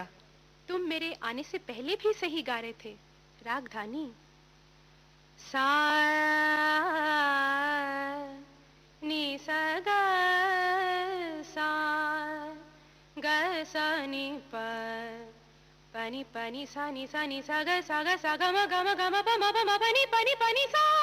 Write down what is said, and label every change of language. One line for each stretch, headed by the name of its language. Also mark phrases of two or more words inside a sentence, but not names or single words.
Hindi: तुम मेरे आने से पहले भी सही गा रहे थे, रागधानी। सा नी सा ग सा ग सा नी प पनी पनी सा नी सा ग ग म ग म प म पनी पनी पनी सा